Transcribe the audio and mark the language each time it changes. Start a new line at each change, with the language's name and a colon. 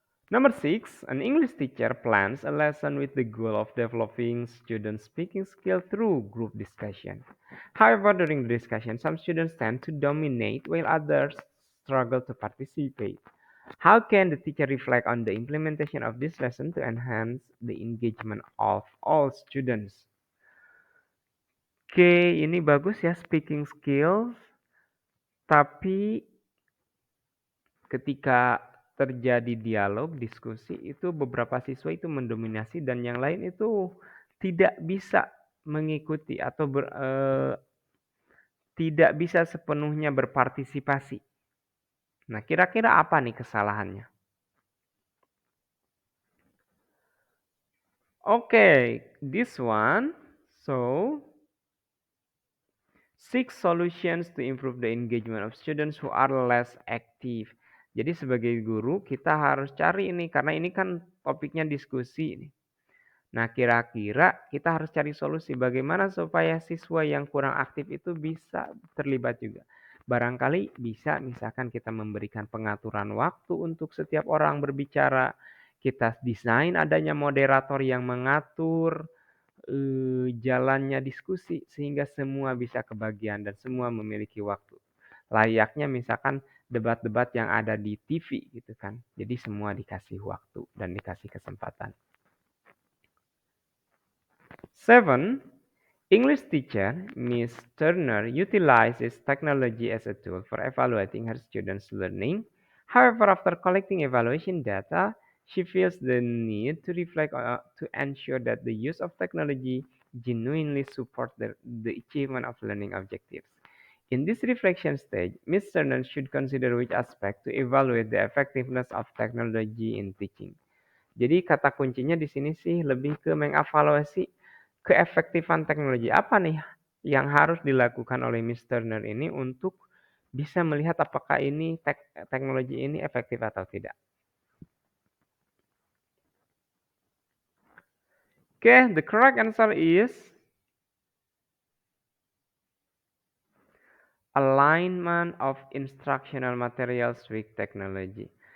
English: Number 6, an English teacher plans a lesson with the goal of developing students' speaking skill through group discussion. However, during the discussion, some students tend to dominate while others struggle to participate. How can the teacher reflect on the implementation of this lesson to enhance the engagement of all students?
Indonesian: Oke, ini bagus ya speaking skills, tapi ketika terjadi dialog, diskusi, itu beberapa siswa itu mendominasi dan yang lain itu tidak bisa mengikuti atau tidak bisa sepenuhnya berpartisipasi. Nah, kira-kira apa nih kesalahannya?
English: Okay, this one. So, seek solutions to improve the engagement of students who are less active.
Indonesian: Jadi sebagai guru kita harus cari ini karena ini kan topiknya diskusi nih. Nah, kira-kira kita harus cari solusi bagaimana supaya siswa yang kurang aktif itu bisa terlibat juga. Barangkali bisa misalkan kita memberikan pengaturan waktu untuk setiap orang berbicara. Kita desain adanya moderator yang mengatur jalannya diskusi sehingga semua bisa kebagian dan semua memiliki waktu. Layaknya misalkan debat-debat yang ada di TV gitu kan. Jadi semua dikasih waktu dan dikasih kesempatan.
English: 7. English teacher Miss Turner utilizes technology as a tool for evaluating her students' learning. However, after collecting evaluation data, she feels the need to reflect to ensure that the use of technology genuinely supports the achievement of learning objectives. In this reflection stage, Ms. Turner should consider which aspect to evaluate the effectiveness of technology in teaching.
Indonesian: Jadi kata kuncinya di sini sih lebih ke mengevaluasi keefektifan teknologi. Apa nih yang harus dilakukan oleh Miss Turner ini untuk bisa melihat apakah ini teknologi ini efektif atau tidak.
English: Okay, the correct answer is alignment of instructional materials with technology.